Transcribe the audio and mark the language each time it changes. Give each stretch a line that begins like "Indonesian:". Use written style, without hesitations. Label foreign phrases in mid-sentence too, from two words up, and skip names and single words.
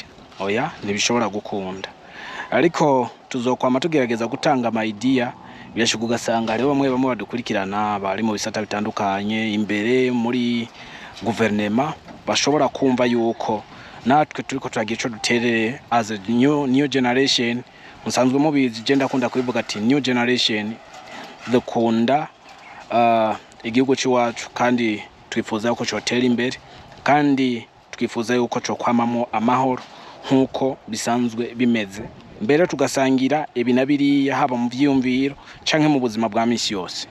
Rundi: Oya ntibishobora gukunda. Ariko tuzokwama tugerageza gutanga ama idea byashika ugasanga rero bamwe badukurikirana bari mu bisata bitandukanye imbere muri guverinema bashobora kumva yuko natwe turiko turagira ico duterere
English: as a new generation.
Rundi: Musanzwe mubizi je ndakunda kubivuga ati
English: new generation
Rundi: dukunda igihugu cy'iwacu kandi twifuza yuko cyotera imbere kandi twifuza yuko cyo kwamamo amahoro nkuko bisanzwe bimeze, mbere tugasangira ibinabiriya haba mu vyiyumviro canke mu buzima bwa misi yose.